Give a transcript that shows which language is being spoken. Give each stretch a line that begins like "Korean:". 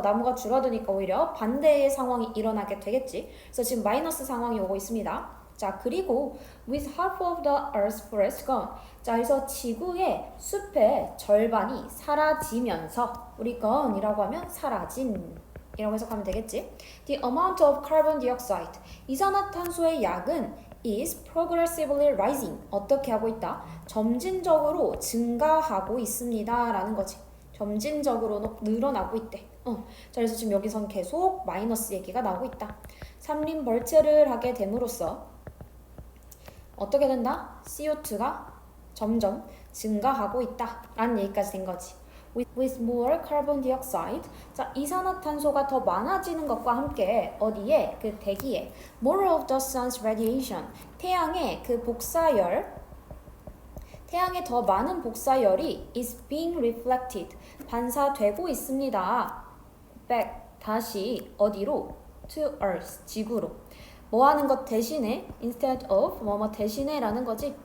Korean: 나무가 줄어드니까 오히려 반대의 상황이 일어나게 되겠지. 그래서 지금 마이너스 상황이 오고 있습니다. 자, 그리고
English: with half of the earth's forest gone.
Korean: 자, 그래서 지구의 숲의 절반이 사라지면서 우리 gone이라고 하면 사라진 이라고 해석하면 되겠지.
English: The amount of carbon dioxide.
Korean: 이산화탄소의 양은
English: is progressively rising.
Korean: 어떻게 하고 있다? 점진적으로 증가하고 있습니다. 라는 거지. 점진적으로 늘어나고 있대. 자, 그래서 지금 여기선 계속 마이너스 얘기가 나오고 있다. 삼림벌채를 하게 됨으로써 어떻게 된다? CO2가 점점 증가하고 있다. 라는 얘기까지 된 거지.
English: With more carbon dioxide.
Korean: 자, 이산화탄소가 더 많아지는 것과 함께 어디에? 그 대기에
English: more of the sun's radiation.
Korean: 태양의 그 복사열 태양의 더 많은 복사열이
English: is being reflected.
Korean: 반사되고 있습니다. back. 다시 어디로?
English: to earth.
Korean: 지구로. 뭐 하는 것 대신에
English: instead of
Korean: 뭐뭐 대신에 라는 거지.